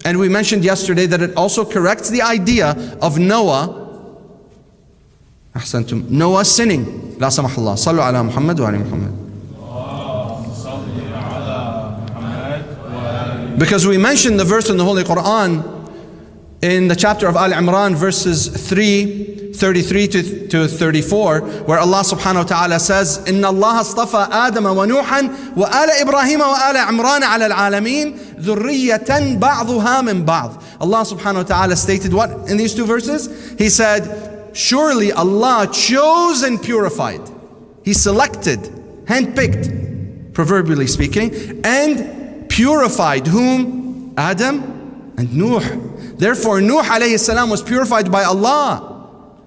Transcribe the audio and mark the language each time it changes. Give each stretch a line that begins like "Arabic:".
English: And we mentioned yesterday that it also corrects the idea of Noah sinning.
Arabic: La samahallah. Sallu ala Muhammad wa ali Muhammad.
English: Because we mentioned the verse in the Holy Quran in the chapter of Al Imran, verses 33 to 34, where Allah subhanahu wa ta'ala says,
Arabic: إِنَّ اللَّهَ اصْطَفَى آدَمَ وَنُوحًا وَآلَ إِبْرَاهِيمَ وَآلَ عِمْرَانَ عَلَى الْعَالَمِينَ ذُرِّيَّةً بَعْضُهَا مِنْ بَعْضٍ.
English: Allah subhanahu wa ta'ala stated what in these two verses? He said, surely Allah chose and purified. He selected, handpicked, proverbially speaking, and purified whom? Adam and Nuh. Therefore, Nuh alayhi salam was purified by Allah.